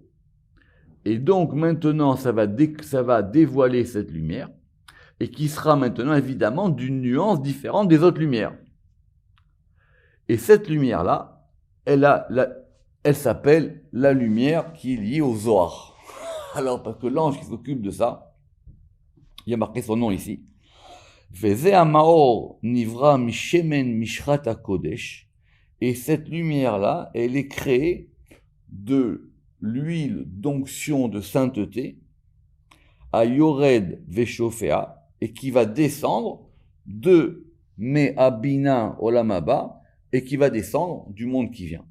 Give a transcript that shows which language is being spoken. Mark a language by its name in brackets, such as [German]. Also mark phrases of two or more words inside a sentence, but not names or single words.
[French] Et donc maintenant, ça va dévoiler cette lumière, et qui sera maintenant évidemment d'une nuance différente des autres lumières. Et cette lumière-là, elle s'appelle la lumière qui est liée au Zohar. Alors, parce que l'ange qui s'occupe de ça, il y a marqué son nom ici, [Hebrew] וזה המאור נברא משמן משחת הקודש. [French] Et cette lumière-là, elle est créée de l'huile d'onction de sainteté à [Hebrew] יורד ושופע, [French] et qui va descendre de [Hebrew] מהבינה עולם הבא, [French] et qui va descendre du monde qui vient.